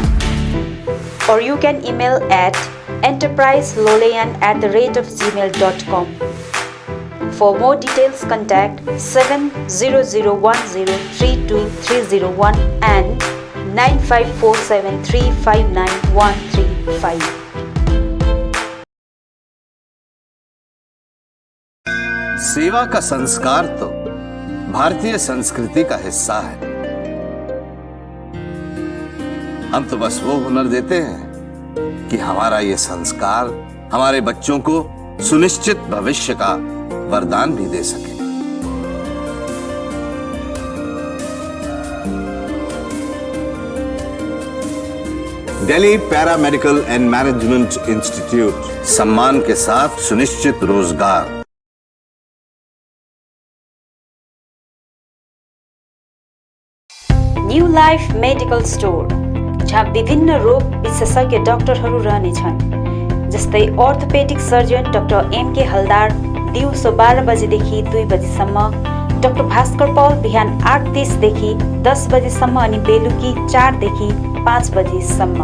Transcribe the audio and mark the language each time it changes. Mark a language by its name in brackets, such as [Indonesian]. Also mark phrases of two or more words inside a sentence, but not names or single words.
[English] Or you can email at enterpriselolian@gmail.com. For more details, contact 700103231 and 9547359135. [Hindi] सेवा का संस्कार तो भारतीय संस्कृति का हिस्सा है। हम तो बस वो हुनर देते हैं कि हमारा ये संस्कार हमारे बच्चों को सुनिश्चित भविष्य का वरदान भी दे सके। दिल्ली पैरामेडिकल एंड मैनेजमेंट इंस्टीट्यूट, सम्मान के साथ सुनिश्चित रोजगार। [Nepali] न्यू लाइफ मेडिकल स्टोर, जहाँ विभिन्न रोग विशेषज्ञ डाक्टरहरू रहनेछन्। जस्तै [English] orthopedic surgeon [Nepali] डाक्टर MK हलदार दिउँसो 12 बजेदेखि 2 बजेसम्म, डाक्टर भास्कर पौल बिहान 8:30 देखि 10 बजेसम्म अनि बेलुकी 4 देखि 5 बजेसम्म।